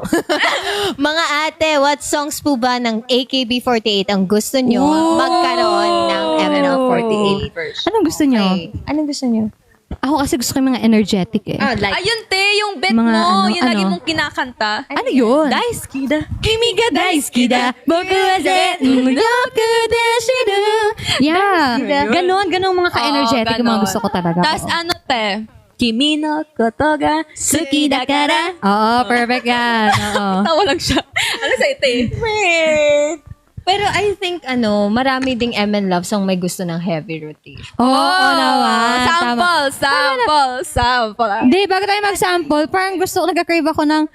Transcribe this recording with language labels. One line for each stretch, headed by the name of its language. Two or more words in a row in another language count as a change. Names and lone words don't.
Filipino: Mga ate,
English: what songs
Filipino: po ba ng AKB48 ang gusto nyo magkaroon ng MNL48 version? Anong gusto nyo? Okay. Anong gusto nyo? Ako kasi gusto ko yung mga energetic eh. Ayun, te, yung bet Mga mo. ano, Yung lagi ano? mong kinakanta. Ano yun?
Japanese: 大好きだ. 君が大好きだ、僕は全読ですだ.
Filipino: Yeah. Ganon mga ka-energetic yung mga gusto ko talaga. Tapos ano, te?
Japanese: 君のことが好きだから.
Filipino: Oo, perfect yan. Oo. Tawa lang siya. Ano sa'yo, te? Pero
English: I think,
Filipino: marami ding M&Loves ang may gusto ng heavy rotation. Oo naman. Tama. Sample. Hindi, bago tayo mag-sample, parang gusto ko, nagka-crave ako ng...